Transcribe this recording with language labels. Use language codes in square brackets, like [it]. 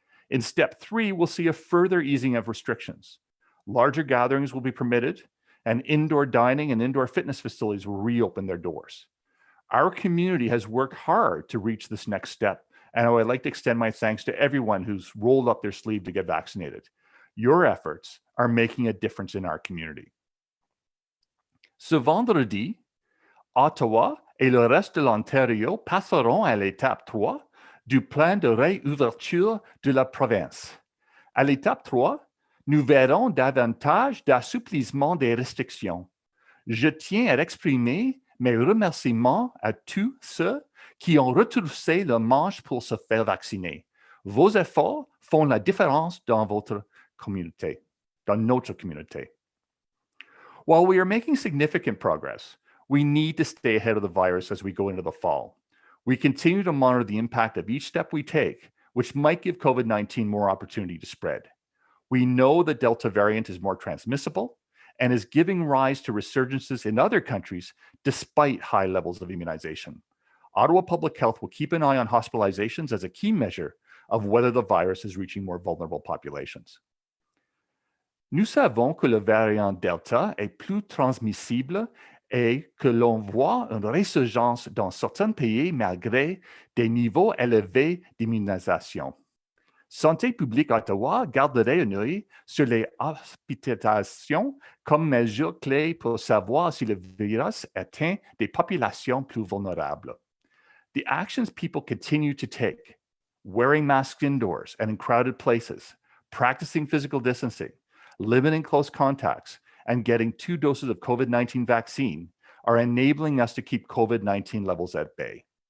[en] In Step 3, we'll see a further easing of restrictions. Larger gatherings will be permitted, and indoor dining and indoor fitness facilities will reopen their doors. Our community has worked hard to reach this next step, and I would like to extend my thanks to everyone who's rolled up their sleeve to get vaccinated. Your efforts are making a difference in our community. [fr] Ce vendredi, Ottawa et le reste de l'Ontario passeront à l'étape 3 du plan de réouverture de la province. À l'étape 3, nous verrons davantage d'assouplissement des restrictions. Je tiens à exprimer mes remerciements à tous ceux qui ont retroussé le manche pour se faire vacciner. Vos efforts font la différence dans votre communauté, dans notre communauté. [en] While we are making significant progress, we need to stay ahead of the virus as we go into the fall. We continue to monitor the impact of each step we take, which might give COVID-19 more opportunity to spread. We know the Delta variant is more transmissible and is giving rise to resurgences in other countries despite high levels of immunization. Ottawa Public Health will keep an eye on hospitalizations as a key measure of whether the virus is reaching more vulnerable populations. [fr] Nous savons que le variant Delta est plus transmissible et que l'on voit une résurgence dans certains pays malgré des niveaux élevés d'immunisation. Santé publique Ottawa garderait un œil sur les hospitalisations comme mesure clé pour savoir si le virus atteint des populations plus vulnérables. [en] The actions people continue to take, wearing masks indoors and in crowded places, practicing physical distancing, limiting close contacts, and getting 2 doses of COVID-19 vaccine are enabling us to keep COVID-19 levels at bay.